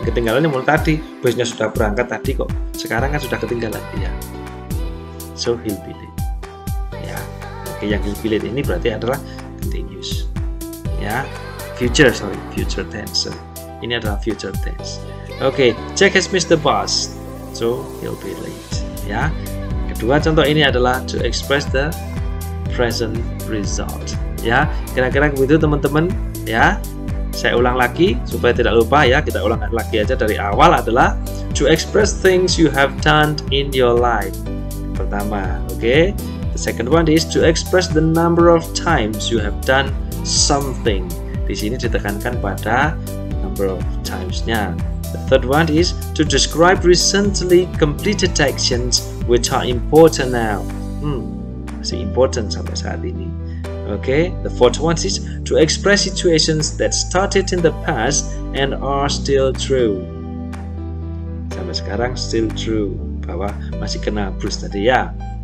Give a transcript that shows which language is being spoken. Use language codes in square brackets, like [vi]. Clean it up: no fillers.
[id] Ketinggalannya mulai tadi. Busnya sudah berangkat tadi kok. Sekarang kan sudah ketinggalan. Ya. [en] So he'll be late. [id] Ya. Oke, yang he'll be late ini berarti adalah continuous. Ya. Future tense. Ini adalah future tense. [en] Oke, Jack has missed the bus. So he'll be late. Ya. [id] Kedua contoh ini adalah [en] to express the present result. [id] Ya, kira-kira begitu teman-teman. Ya, saya ulang lagi supaya tidak lupa ya. Kita ulang lagi aja dari awal adalah [en] to express things you have done in your life. [id] Pertama, oke. [en] The second one is to express the number of times you have done something. [id] Di sini ditekankan pada number of times-nya. [en] The third one is to describe recently completed actions which are important now. [id] Masih important sampai saat ini. [en] Okay, the fourth one is to express situations that started in the past and are still true. [id] Sampai sekarang [en] still true, [id] bahwa masih kena Bruce tadi ya.